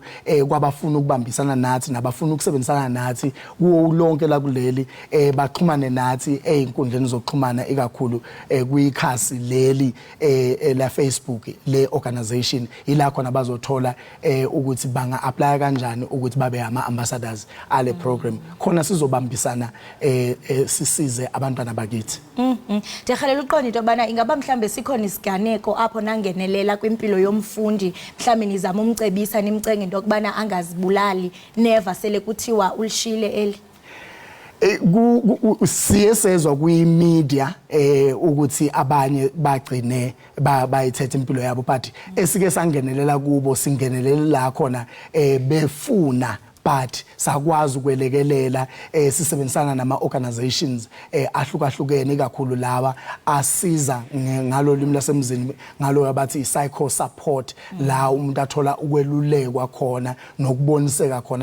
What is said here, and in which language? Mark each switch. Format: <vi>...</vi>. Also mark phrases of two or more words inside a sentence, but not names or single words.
<zu>kwabafuna ukubambisana nathi nabafuna ukusebenzisana nathi kuwo lonke la kuleli baxhumane nathi einkundleni zokuxhumana ikakhulu kuyikhasi leli la Facebook le organization ila khona bazothola ukuthi banga apply kanjani ukuthi babe ama ambassadors ale program khona sizobambisana sisize abantwana bakithi.</zu> <xh>Ndiyahalela uqonda into bana ingaba mhlambe sikhona isiganeko apho nangenelela kwimpilo yomfundi mhlambe nizama umcebisa nimcenge into kubana angazibulali never sele kuthiwa ulishile eli.</xh> <zu>Siyesezwa kwi-media ukuthi abanye bagcine bayithethe impilo yabo but esike sangenelela kubo singenelela la khona befuna but sakwazi ukwelekelela sisebenzisana nama organizations ahlukahlukene kakhulu lawa asiza ngalo limi lasemzini ngalo abathi</zu> <en>psycho support</en> <zu>la umuntu athola ukwelulekwa khona nokuboniseka khona.</zu>